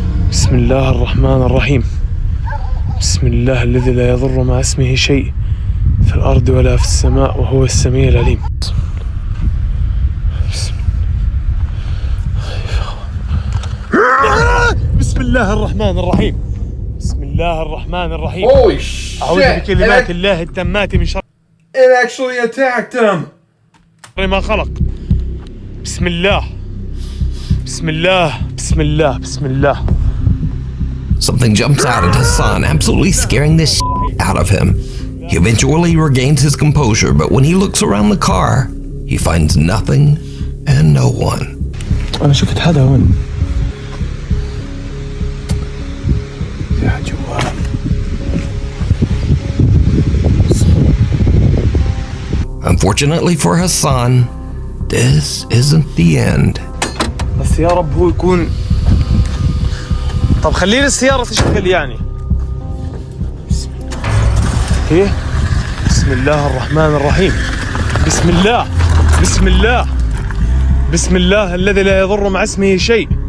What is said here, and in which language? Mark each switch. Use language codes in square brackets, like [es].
[ar] بسم الله الرحمن الرحيم. بسم الله الذي لا يضر مع اسمه شيء في الأرض ولا في السماء وهو السميع العليم. بسم الله الرحمن الرحيم. بسم الله الرحمن الرحيم. [en] Holy shit! [ar] أعوذ بكلمات الله التامات من شر [en] It actually attacked him. [ar] ما خلق. بسم الله. بسم الله. بسم الله. بسم الله. [en] Something jumps out at Hassan, absolutely scaring the shit out of him. He eventually regains his composure, but when he looks around the car, he finds nothing and no one. [ar] أنا شفت حدا هون. في حد جوا. [en] Unfortunately for Hassan, this isn't the end. [ar] بس يا رب هو يكون. طب خليني السيارة تشتغل يعني. ايه؟ بسم الله الرحمن الرحيم. بسم الله. بسم الله. بسم الله الذي لا يضر مع اسمه شيء.